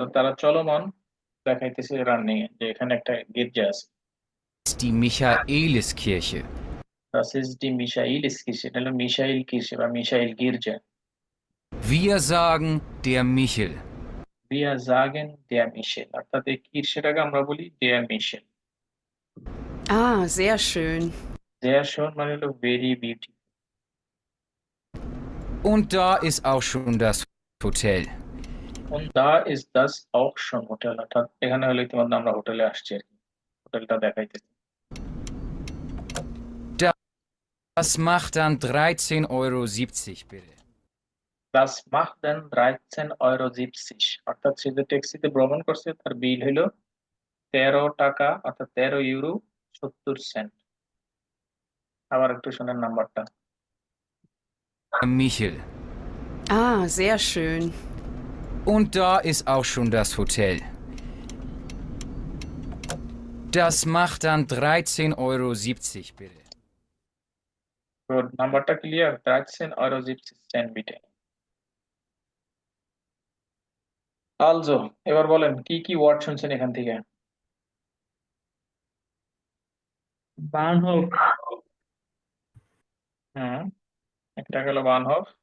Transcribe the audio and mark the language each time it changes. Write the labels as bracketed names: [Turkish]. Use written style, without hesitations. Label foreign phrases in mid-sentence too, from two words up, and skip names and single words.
[Bangla] তারা চলমান দেখাইতেছে রানিং এ যে এখানে একটা গির্জা আছে। [German] die Michaeliskirche. Das ist die Michaeliskirche, [Bangla] এটা হলো মিশাইল কির্শে বা মিশাইল গির্জা। [German] Wir sagen der Michel. Wir sagen der Michel, [Bangla] অর্থাৎ এই কির্শেটাকে আমরা বলি [German] der Michel। Ah, sehr schön. Sehr schön [Bangla] মানে হলো [English] very beautiful। [German] Und da ist auch schon das Hotel. Und da ist das auch schon [Bangla] হোটেল, অর্থাৎ এখানে হলো ইতিমধ্যে আমরা হোটেলে আসছি আর কি, হোটেলটা দেখাইতেছি। [German] Das macht dann 13,70 Euro bitte. Das macht dann 13,70 Euro, [Bangla] অর্থাৎ সে যে ট্যাক্সিতে ভ্রমণ করছে তার বিল হলো 13 টাকা, অর্থাৎ 13 ইউরো 70 সেন্ট। আবার একটু শোনেন নাম্বারটা। [German] Der Michel. Ah, sehr schön. Und da ist auch schon das Hotel. Das macht dann 13,70 Euro bitte. [Bangla] গুড, নাম্বারটা ক্লিয়ার? 13,70 Euro বিটে। আলজো, এবার বলেন কি কি ওয়ার্ড শুনছেন এখান থেকে? বার্নহোফ, হুম, একটা গেল বানহফ,